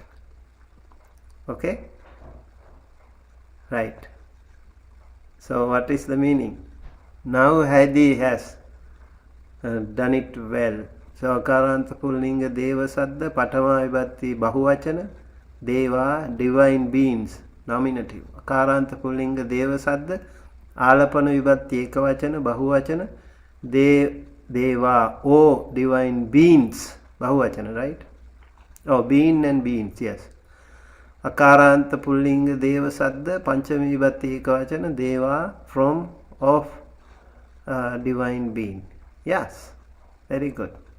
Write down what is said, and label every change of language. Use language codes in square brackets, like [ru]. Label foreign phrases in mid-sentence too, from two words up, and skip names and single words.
[en] Okay? Right. So what is the meaning? Now Hadi has done it well. [pi] So Akaranta Pullinga Deva Sadda, Patama Vibhatti Bahuvachana, [en] Deva, divine beings, nominative. [pi] Akaranta Pullinga Deva Sadda, Alapana Vibhatti Ekavachana, Bahuvachana, Deva, [en] oh, divine beings, Bahuvachana, right? Oh, being and beings, yes. [pi] Akaranta Pullinga Deva Sadda, Panchami Vibhatti Ekavachana, Deva, [en] from, of, divine being. Yes, very good.